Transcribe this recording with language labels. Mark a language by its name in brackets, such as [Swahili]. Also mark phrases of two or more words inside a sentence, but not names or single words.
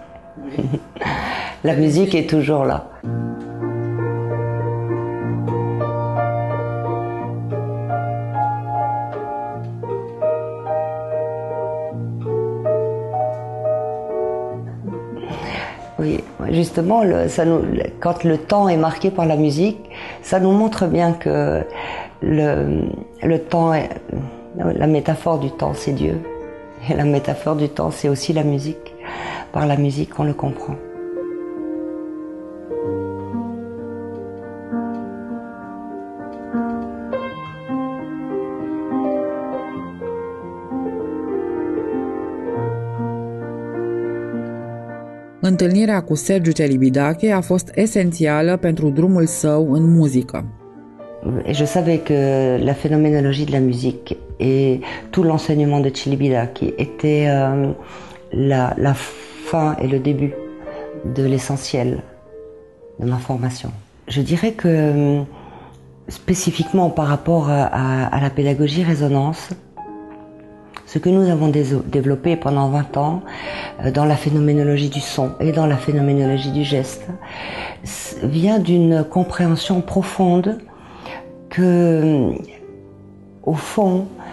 [French] La musique est toujours là. Oui, justement, quand le temps est marqué par la musique, ça nous montre bien que le temps, la métaphore du temps, c'est Dieu. Et la métaphore du temps, c'est aussi la musique. Par la musique, on le comprend. [Romanian] Întâlnirea cu Sergiu Celibidache a fost esențială pentru drumul său în muzică. [French] Je savais que la phénoménologie de la musique et tout l'enseignement de Celibidache était la fin et le début de l'essentiel de ma formation. Je dirais que spécifiquement par rapport à la pédagogie résonance, ce que nous avons développé pendant 20 ans dans la phénoménologie du son et dans la phénoménologie du geste vient d'une compréhension profonde que, au fond,